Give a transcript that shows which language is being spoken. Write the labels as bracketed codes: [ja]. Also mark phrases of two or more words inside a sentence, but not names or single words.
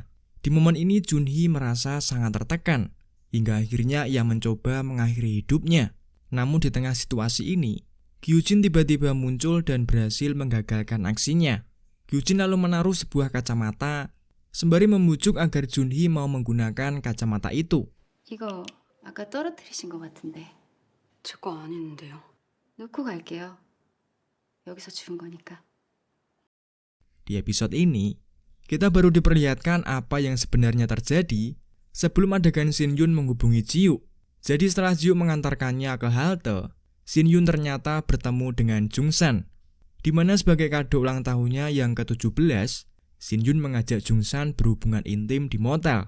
[id] Di momen ini Junhee merasa sangat tertekan, hingga akhirnya ia mencoba mengakhiri hidupnya. Namun di tengah situasi ini, Gyujin tiba-tiba muncul dan berhasil menggagalkan aksinya. Gyujin lalu menaruh sebuah kacamata sembari membujuk agar Junhee mau menggunakan kacamata itu. [ko] 이거 아까 떨어뜨리신 것 같은데. 제 거 아닌데요. 놓고 갈게요. 여기서 주운 거니까. [id] Di episode ini, kita baru diperlihatkan apa yang sebenarnya terjadi sebelum adegan Shin Yun menghubungi Ji-Woo. Jadi setelah Ji-Woo mengantarkannya ke halte, Shin Yun ternyata bertemu dengan Jung-san, di mana sebagai kado ulang tahunnya yang ke-17, Shin Yun mengajak Jung-san berhubungan intim di motel.